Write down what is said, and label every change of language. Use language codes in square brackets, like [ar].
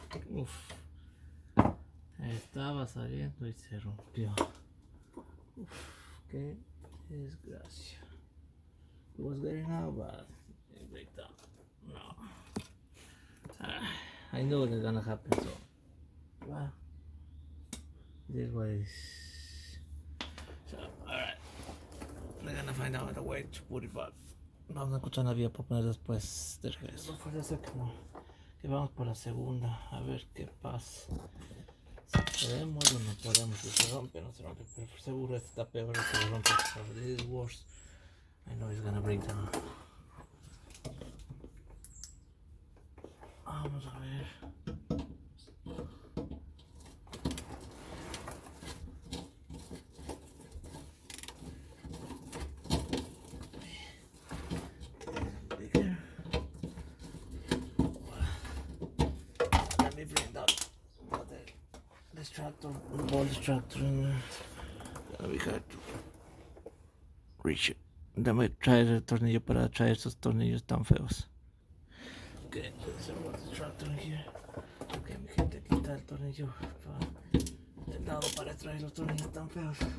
[es] Uf, estaba saliendo y se rompió. Uf, qué desgracia. [en] It was getting out, but it break down. No. I know it's gonna happen, so well, this is what it is. So, alright, I'm gonna find out a way to put it back. [es] Vamos a escuchar la vía para poner después de regreso. Puede ser que vamos por la segunda, a ver qué pasa. Si podemos o no podemos, si se rompe no se rompe, pero seguro este está peor que se rompe. [en] So this is worse. I know it's gonna break down. [es] Vamos a ver. [en] Let me bring that distractor, ball distractor in there. Gonna be hard to reach it. [es] Déjame traer el tornillo para traer esos tornillos tan feos. [en] Ok, there's a ball distractor in here. [es] Ok, mi gente, aquí está el tornillo del lado para traer los tornillos tan feos.